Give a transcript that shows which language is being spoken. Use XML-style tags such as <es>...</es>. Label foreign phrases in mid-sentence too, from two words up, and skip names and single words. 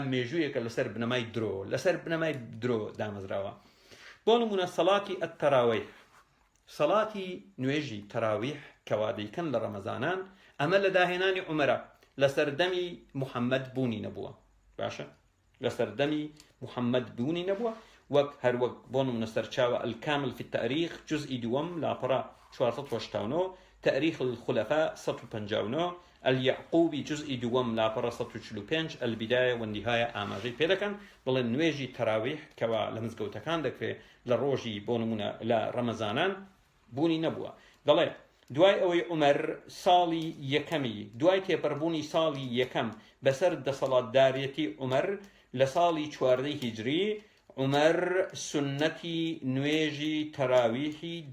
<ckb>مێژوویەکە لەسەر بنەمای درۆ دامەزراوە بۆ نمونە سەڵاتی ئەتتەراویح سەڵاتی نوێژی تەراویح کەوا دەیکەن لە ڕەمەزانان ئەمە لە داهێنانی عومەرە لەسەردەمی محەممەد بوونی نەبووە باشە لەسەردەمی محەممەد بوونی نەبووە وەک هەروەک بۆ نمونە سەرچاوە الكامل في التاريخ جزئی دووەم لاپەڕە 489 تاريخ الخلفاء 159 اليعقوبي جزئی دووەم لاپەڕە 145 البداية والنهاية ئاماژەی پێ دەکەن بڵێن نوێژی تەراویح کەوا لە مزگەوتەکان دەکرێت لە ڕۆژی بۆ نمونە لە ڕەمەزانان بوونی نەبووە دەڵێ دوای ئەوەی عومەر ساڵی یەکەمی دوای تێپەڕبوونی ساڵی یەکەم بەسەر دەسەڵاتدارێتی عومەر لە ساڵی 14 هیجری عومەر سنەتی نوێژی تەراویحی</ckb>